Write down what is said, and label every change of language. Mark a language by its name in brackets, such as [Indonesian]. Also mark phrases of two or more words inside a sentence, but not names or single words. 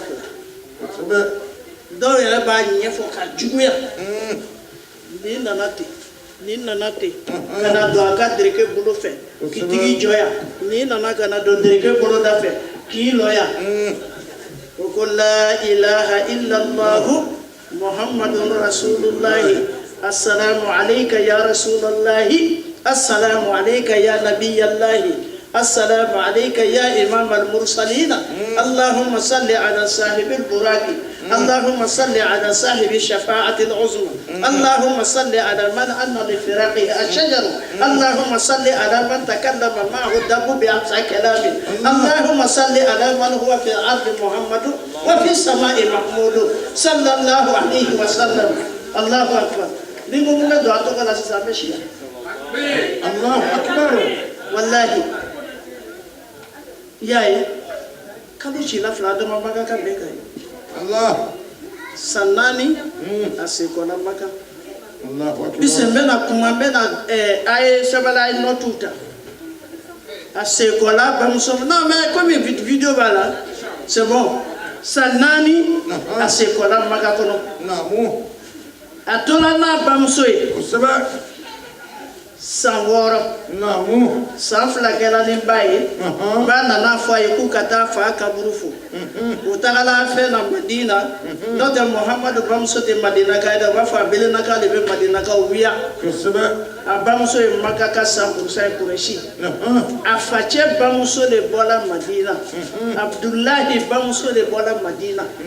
[Bambara] fila dɔw yɛrɛ b'a ɲɛfɔ ka juguya ni nana ten ka na don a ka dereke bolo fɛ k'i tigi jɔya ni nana ka na don dereke bolo da fɛ k'i lɔya o ko [Arabic] لا إله إلا الله محمد رسول الله السلام عليك يا رسول الله السلام عليك يا نبي الله السلام عليك يا إمام المرسلين اللهم صل على صاحب البراق اللهم صل على صاحب الشفاعة العظمى اللهم صل على من أن لفراقه الشجر اللهم صل على من تكلم معه الدم بأقصى كلامه اللهم صل على من هو في الأرض محمد وفي السماء محمود صلى الله عليه وسلم الله أكبر لمن دعاء الله سامشيا الله أكبر والله [Bambara] yaye kalo cila fila Adama maka ka bɛɛ ka ye Allah san 4 a sekola maka bisɛ n bɛna kuma n bɛna a ye sabala a ye nɔtu ta a sekola bamuso [French] non mais comme vidéo [Bambara] b'a la [French] c'est bon [Bambara] san 4 a sekola maka kɔnɔ a tola n'a bamuso ye san 6 san 2 kɛla ni ba ye ba nana fɔ a ye k'u ka taa fa kaburu fo u tagala fɛn na Madina n'o tɛ Muhamadu bamuso tɛ Madinaka ye dɛ u b'a fɔ a belenaka de bɛ Madinakaw wiya a bamuso ye Maka ka 100% ye Kurɛshi a facɛ bamuso de bɔla Madina Abdulahi bamuso de bɔla Madina